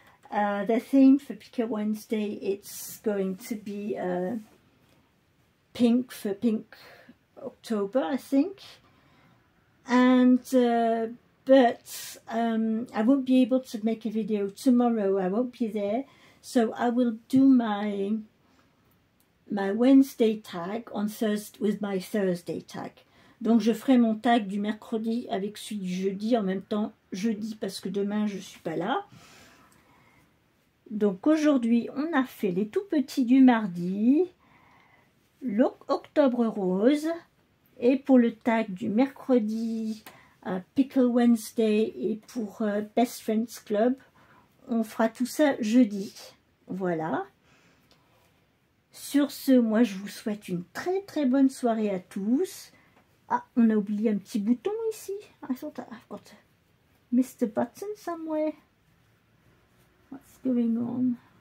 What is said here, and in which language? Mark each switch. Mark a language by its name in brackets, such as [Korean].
[English] The theme for Picker Wednesday, it's going to be pink for Pink October, I think. And but I won't be able to make a video tomorrow. I won't be there, so I will do my Wednesday tag on Thursday with my Thursday tag. [French] Donc je ferai mon tag du mercredi avec celui du jeudi en même temps jeudi parce que demain je suis pas là. Donc aujourd'hui on a fait les tout petits du mardi, l'octobre rose, et pour le tag du mercredi Pickle Wednesday et pour Best Friends Club, on fera tout ça jeudi. Voilà. Sur ce, moi je vous souhaite une très très bonne soirée à tous. Ah, on a oublié un petit bouton ici. [English] I thought I've got missed a button somewhere. What's going on?